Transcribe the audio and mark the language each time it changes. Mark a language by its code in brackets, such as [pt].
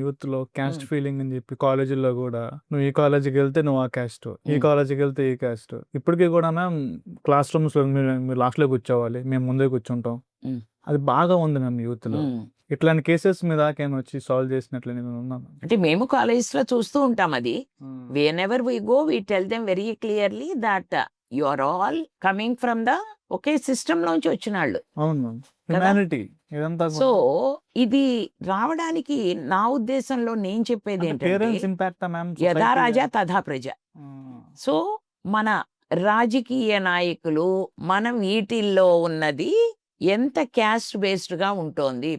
[te] Youth లో caste feeling అని చెప్పి కాలేజీల్లో కూడా, నువ్వు ఈ కాలేజీకి వెళ్తే నువ్వు ఆ క్యాస్ట్, ఈ కాలేజీకి వెళ్తే ఈ క్యాస్ట్. ఇప్పటికీ కూడా మ్యామ్ క్లాస్ రూమ్స్ లో మీరు లాస్ట్ లో కూర్చోవాలి, మేము ముందే కూర్చుంటాం. అది బాగా ఉంది మ్యామ్ యూత్ లో. ఇట్లాంటి కేసెస్ మీద వచ్చి సాల్వ్ చేసినట్లు నేను ఉన్నాను. అంటే మేము కాలేజెస్ లో చూస్తూ ఉంటాం. అది [en] whenever we go we tell them very clearly that you are all coming from the ఒకే system [te] నుంచి వచ్చిన వాళ్ళు. అవును మ్యామ్. హ్యుమానిటీ ఇదంతా సో ఇది రావడానికి నా ఉద్దేశంలో నేను చెప్పేది ఏంటంటే పేరెంట్స్ ఇంపాక్ట్ మ్యామ్. యథా రాజా తథా ప్రజ. సో మన రాజకీయ నాయకులు మనం వీటిల్లో ఉన్నది ఎంత క్యాస్ట్ బేస్డ్ గా ఉంటోంది.